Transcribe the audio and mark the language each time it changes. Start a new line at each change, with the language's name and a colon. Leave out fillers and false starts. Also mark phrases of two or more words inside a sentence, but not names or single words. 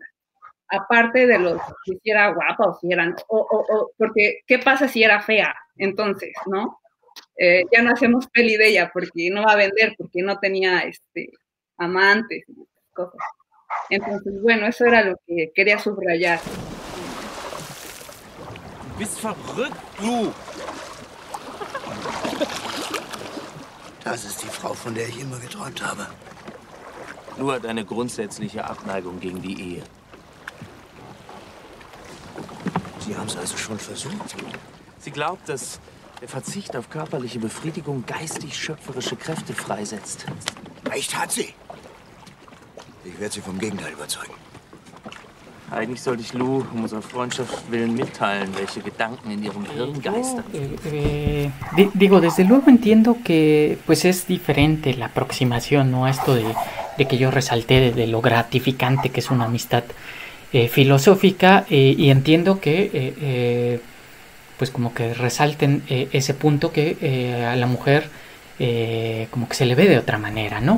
Spanish: Aparte de si era guapa o si eran, porque ¿qué pasa si era fea? Entonces, ¿no? Ya no hacemos peli de ella porque no va a vender, porque no tenía amantes y cosas. Entonces, bueno, eso era lo que quería subrayar.
German: Du bist verrückt, Lu! Das ist die Frau, von der ich immer geträumt habe. Lu hat eine grundsätzliche Abneigung gegen die Ehe. Sie haben es also schon versucht? Sie glaubt, dass der Verzicht auf körperliche Befriedigung geistig schöpferische Kräfte freisetzt. Recht hat sie. Ich werde sie vom Gegenteil überzeugen. Eigentlich sollte ich Lu um unserer Freundschaft willen mitteilen, welche Gedanken in ihrem Hirn geistern.
Spanish: Digo, desde luego entiendo que pues es diferente la aproximación, ¿no? A esto de que yo resalté de lo gratificante que es una amistad filosófica, y entiendo que pues como que resalten ese punto que a la mujer como que se le ve de otra manera, ¿no?